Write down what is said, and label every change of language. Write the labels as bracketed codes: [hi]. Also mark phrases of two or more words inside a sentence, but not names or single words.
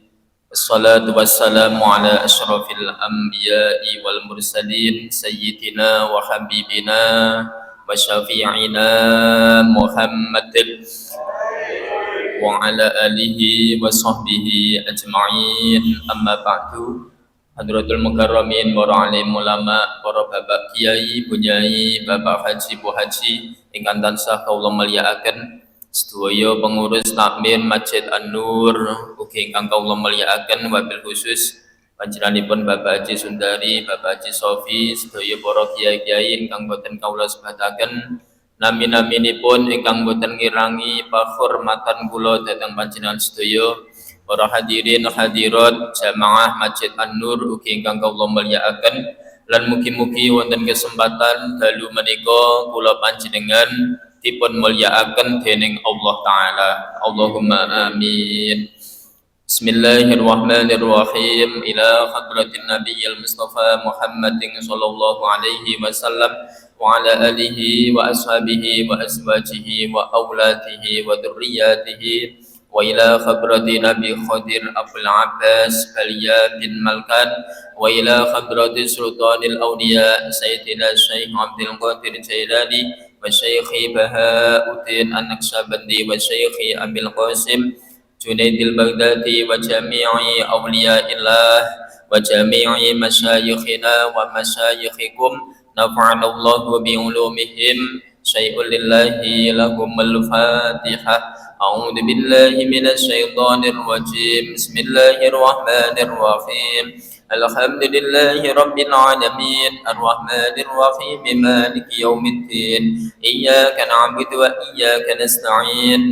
[ar] والصلاة والسلام على أشرف الأنبياء والمرسلين سيدنا وحبيبنا وشفيعنا محمد وعلى آله وصحبه أجمعين. أما بعد. حضرة المكرمين, [jv] para alim ulama, para bapak kiai, bunyai, bapak haji, bu haji ingkang tansah kawula mulyakaken, sedaya pengurus takmir Masjid An-Nur ugi ingkang kawula mulyakaken, [ar] وبالخصوص [jv] panjenenganipun Bapak Haji Sundari, Bapak Haji Sofi, sedaya para kiai-kiai ingkang boten kawula sebataken, nami-naminipun ingkang boten ngirangi pakhormatan kula dhateng panjenengan sedaya. Para hadirin hadirat jamaah Masjid An-Nur ugi ingkang kawula mulyakaken, lan mugi-mugi wonten kesempatan dalu menika kula panjenengan dipun mulyakaken dening Allah taala. [ar] اللهم آمين. بسم الله الرحمن الرحيم. إلى حضرة النبي المصطفى محمد صلى الله عليه وسلم وعلى آله وأصحابه وأزواجه وأولاده وذرياته وإلى حضرة نبي خضر أبو العباس بليا بن ملكان وإلى حضرة سلطان الأولياء سيدنا شيخ عبد القادر الجيلاني وشيخ بهاء الدين النقشبندي وشيخ أبي القاسم جنيد البغدادي وجميع أولياء الله وجميع مشايخنا ومشايخكم نفعنا الله بعلومهم شيء لله لهم الفاتحة. أعوذ بالله من الشيطان الرجيم. بسم الله الرحمن الرحيم الحمد لله رب العالمين. الرحمن الرحيم مالك يوم الدين. إياك نعبد وإياك نستعين.